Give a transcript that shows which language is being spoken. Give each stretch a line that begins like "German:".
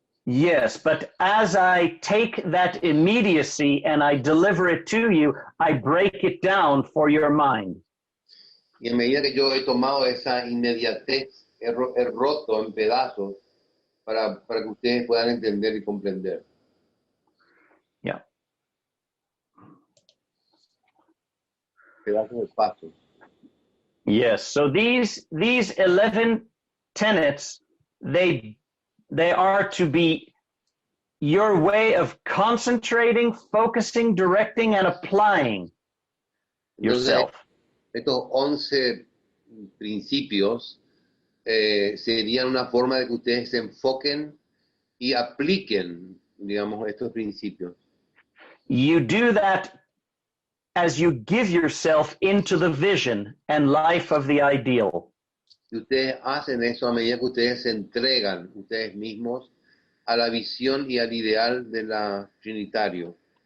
English: Yes, but as I take that immediacy and I deliver it to you, I break it down for your mind.
Spanish: Y en medida que yo he tomado esa inmediatez, he roto en pedazos para que ustedes puedan entender y comprender.
English: Yeah.
Spanish: Pedazos de pasos.
English: Yes. So these 11 tenets, they are to be your way of concentrating, focusing, directing, and applying yourself.
Spanish: Estos 11 principios serían una forma de que ustedes se enfoquen y apliquen, digamos, estos principios.
English: You do that as you give yourself into the vision and life of the ideal.
Spanish: Y ustedes hacen eso a medida que ustedes se entregan ustedes mismos a la visión y al ideal de la Trinitario.